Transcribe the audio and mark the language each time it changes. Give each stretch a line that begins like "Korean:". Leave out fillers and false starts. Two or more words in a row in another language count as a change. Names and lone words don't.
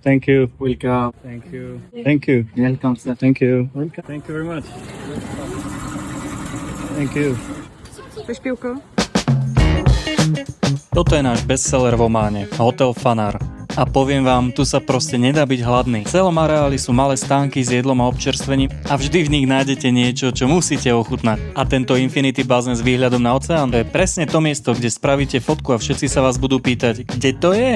English: Thank you. Welcome. Thank you. Thank you. Welcome, sir. Thank you. Thank you very much. Thank you.
Slovak: Chceš pivko? Toto je náš bestseller v Ománe, Hotel Fanar. A poviem vám, tu sa proste nedá byť hladný. V celom areáli sú malé stánky s jedlom a občerstvením a vždy v nich nájdete niečo, čo musíte ochutnať. A tento Infinity bazén s výhľadom na oceán, to je presne to miesto, kde spravíte fotku a všetci sa vás budú pýtať, kde to je?